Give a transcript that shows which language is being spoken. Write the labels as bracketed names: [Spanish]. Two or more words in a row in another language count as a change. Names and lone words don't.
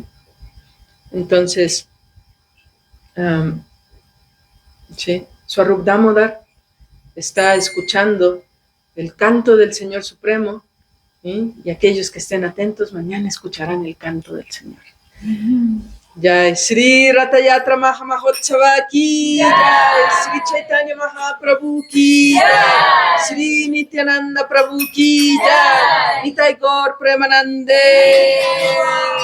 [Spanish] Entonces, sí, Swarup Damodar está escuchando el canto del Señor Supremo, ¿sí? Y aquellos que estén atentos mañana escucharán el canto del Señor. [Sanskrit] जय श्री रथ यात्रा महामहोत्सव की जय, श्री चैतन्य महाप्रभु की जय, श्री नित्यानन्द प्रभु की जय, निताइ गौर प्रेमानन्दे.